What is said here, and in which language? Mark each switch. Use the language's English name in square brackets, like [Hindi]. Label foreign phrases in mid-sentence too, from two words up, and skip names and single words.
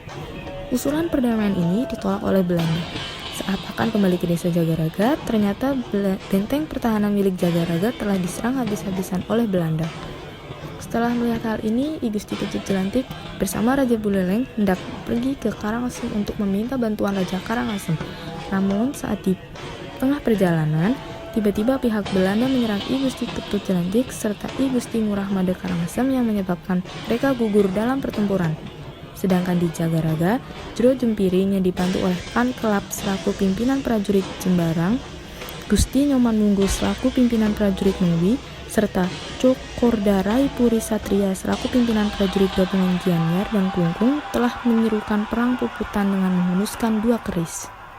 [Indonesian] Usulan perdamaian ini ditolak oleh Belanda. Saat akan kembali ke desa Jagaraga, ternyata benteng pertahanan milik Jagaraga telah diserang habis-habisan oleh Belanda. Setelah melihat hal ini, I Gusti Ketut Jelantik bersama Raja Buleleng hendak pergi ke Karangasem untuk meminta bantuan Raja Karangasem. Namun saat di tengah perjalanan, tiba-tiba pihak Belanda menyerang I Gusti Ketut Jelantik serta I Gusti Ngurah Made Karangasem yang menyebabkan mereka gugur dalam pertempuran. Sedangkan di Jagaraga, Dro Jempiring yang dibantu oleh Pan Kelap selaku pimpinan prajurit Jembarang, Gusti Nyoman Munggu selaku pimpinan prajurit Mengwi, serta Cokordarai Puri Satria selaku pimpinan prajurit gabungan Gianyar dan Klungkung telah menyerukan perang Puputan dengan menghunuskan 2 keris.